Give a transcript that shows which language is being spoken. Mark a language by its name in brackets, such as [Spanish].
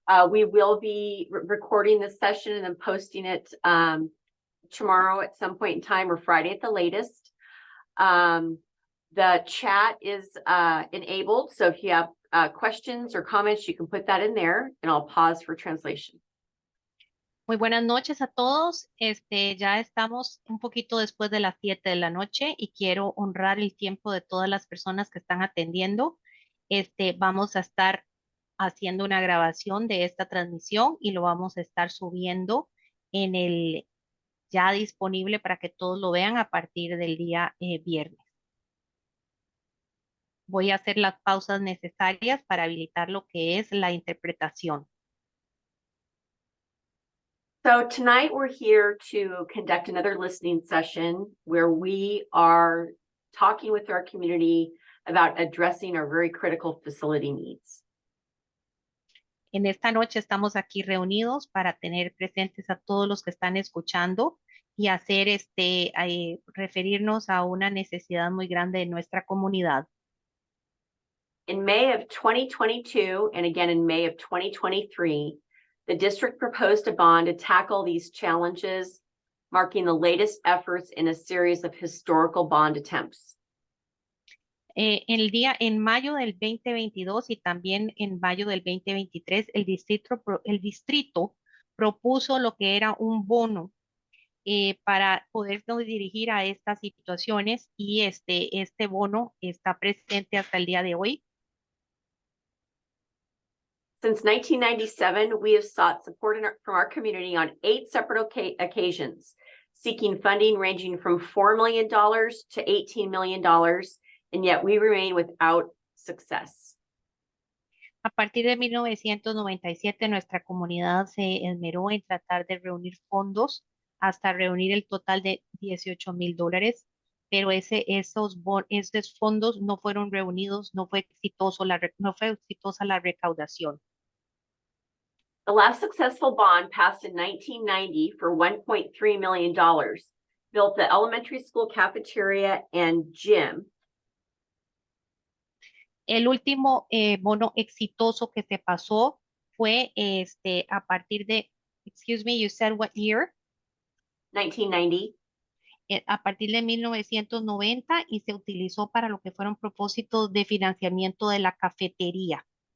[English] We will be recording this session and then posting it tomorrow at some point in time or Friday at the latest. The chat is enabled, so if you have questions or comments, you can put that in there, and I'll pause for translation. [Spanish] Muy buenas noches a todos. Ya estamos un poquito después de las 7 de la noche y quiero honrar el tiempo de todas las personas que están atendiendo. Vamos a estar haciendo una grabación de esta transmisión y lo vamos a estar subiendo en el ya disponible para que todos lo vean a partir del día viernes. Voy a hacer las pausas necesarias para habilitar lo que es la interpretación. [English] So tonight we're here to conduct another listening session where we are talking with our community about addressing our very critical facility needs. [Spanish] En esta noche estamos aquí reunidos para tener presentes a todos los que están escuchando y hacer referirnos a una necesidad muy grande de nuestra comunidad. [English] In May of 2022 and again in May of 2023, the district proposed a bond to tackle these challenges, marking the latest efforts in a series of historical bond attempts. [Spanish] En mayo del 2022 y también en mayo del 2023, el distrito propuso lo que era un bono para podernos dirigir a estas situaciones y este bono está presente hasta el día de hoy. [English] Since 1997, we have sought support from our community on 8 separate occasions, seeking funding ranging from $4 million to $18 million, and yet we remain without success. [Spanish] A partir de 1997, nuestra comunidad se esmeró en tratar de reunir fondos hasta reunir el total de $18,000, pero esos fondos no fueron reunidos, no fue exitosa la recaudación. [English] The last successful bond passed in 1990 for $1.3 million, built the elementary school cafeteria and gym. [Spanish] El último bono exitoso que se pasó fue a partir de, [English] excuse me, you said what year? 1990. [Spanish] A partir de 1990 y se utilizó para lo que fueron propósitos de financiamiento de la cafetería.